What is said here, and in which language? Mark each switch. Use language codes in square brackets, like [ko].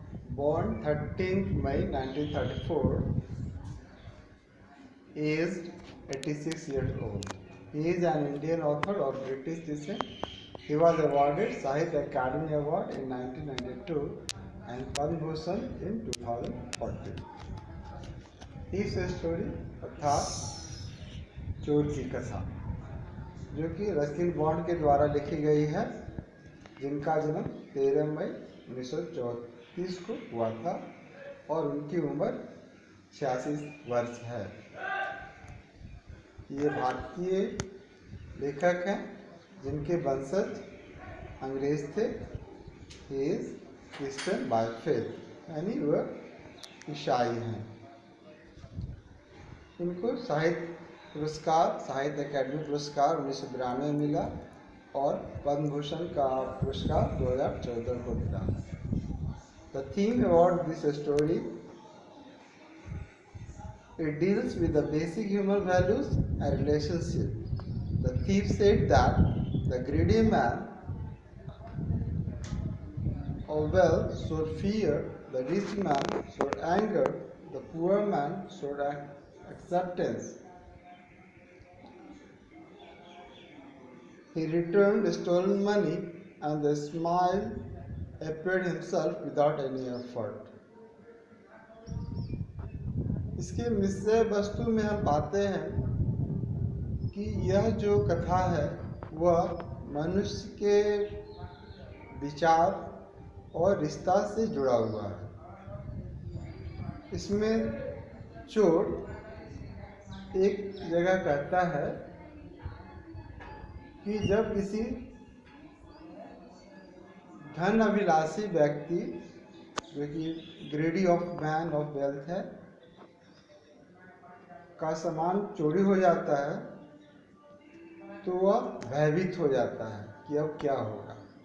[en] Born 13th May 1934, aged 86 years old. He is an Indian author of British descent. He was awarded Sahitya Academy Award in 1992 and Padma Bhushan in 2014. [hi] Thief's Story अर्थात चोर की कथा, जो कि Ruskin bond के द्वारा लिखी गई है, जिनका जन्म 13 मई 1934 को हुआ था और उनकी उम्र 86 वर्ष है। ये भारतीय लेखक हैं जिनके वंशज अंग्रेज थे। [en] he is Christian by faith, [hi] यानी वह ईसाई हैं। इनको साहित्य पुरस्कार, साहित्य अकादमी पुरस्कार 1992 में मिला और पद्म भूषण का पुरस्कार 2014 को मिला। [en] The theme about this story, it deals with the basic human values and relationship. The thief said that the greedy man of wealth showed fear, the rich man showed anger, the poor man showed acceptance. He returned the stolen money and the smile appeared himself without any effort. [hi] इसके विषय वस्तु में हम पाते हैं कि यह जो कथा है वह मनुष्य के विचार और रिश्ता से जुड़ा हुआ है। इसमें चोर एक जगह कहता है कि जब किसी धन अभिलाषी व्यक्ति, जो कि [en] greedy of man of wealth [hi] है, का सामान चोरी हो जाता है तो वह भयभीत हो जाता है कि अब क्या होगा।